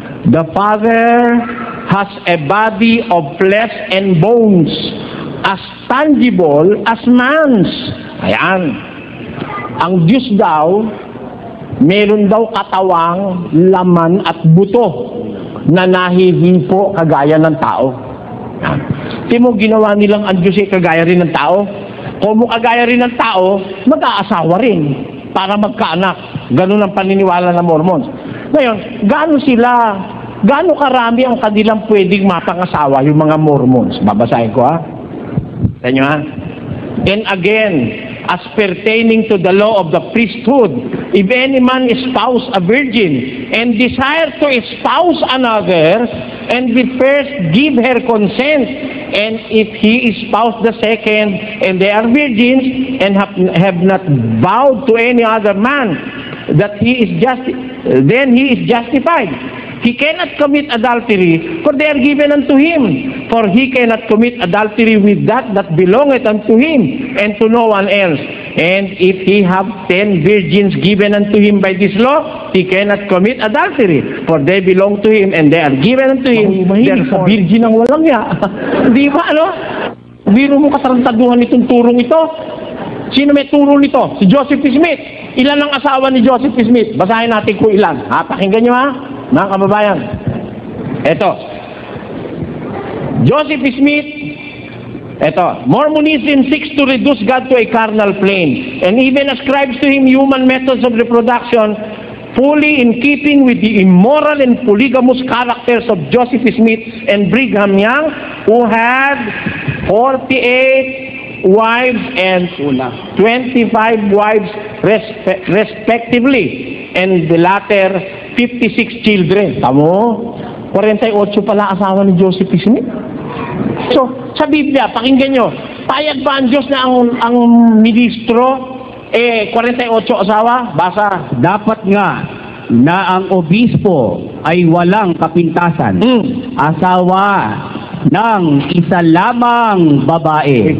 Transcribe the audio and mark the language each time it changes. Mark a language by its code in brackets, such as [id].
[en] The Father has a body of flesh and bones, as tangible as man's. [tl] Ayan. Ang Diyos daw, meron daw katawang laman at buto na nahihipo kagaya ng tao. Mo ginawa nilang ang Diyos kagaya rin ng tao. Kung kagaya rin ng tao, mag-aasawa rin para magkaanak. Ganun ang paniniwala ng Mormons. Ngayon, gaano karami ang kanilang pwedeng mapangasawa yung mga Mormons? Babasahin ko Sa inyo [en] And again, as pertaining to the law of the priesthood, if any man espouse a virgin and desire to espouse another, and will first give her consent, and if he espouse the second, and they are virgins, and have not vowed to any other man, that then he is justified. He cannot commit adultery, for they are given unto him. For he cannot commit adultery with that belongeth unto him, and to no one else. And if he have 10 virgins given unto him by this law, he cannot commit adultery, for they belong to him, and they are given unto him. [tl] Therefore, virgin ang walang ya. Di ba, Biro mo katarantaduhan itong turong ito. Sino may turo nito? Si Joseph Smith. Ilan ang asawa ni Joseph Smith? Basahin natin kung ilan. Pakinggan nyo mga kababayan. Eto. Joseph Smith. Eto. [en] Mormonism seeks to reduce God to a carnal plane and even ascribes to him human methods of reproduction fully in keeping with the immoral and polygamous characters of Joseph Smith and Brigham Young, who had 48 wives and 25 wives respectively, and the latter 56 children. [tl] Tamo, 48 pala asawa ni Joseph Smith. So, sa Biblia, pakinggan nyo, payag ba ang Diyos na ang ministro 48 asawa? Basa. Dapat nga na ang obispo ay walang kapintasan. Asawa ng isa lamang babae.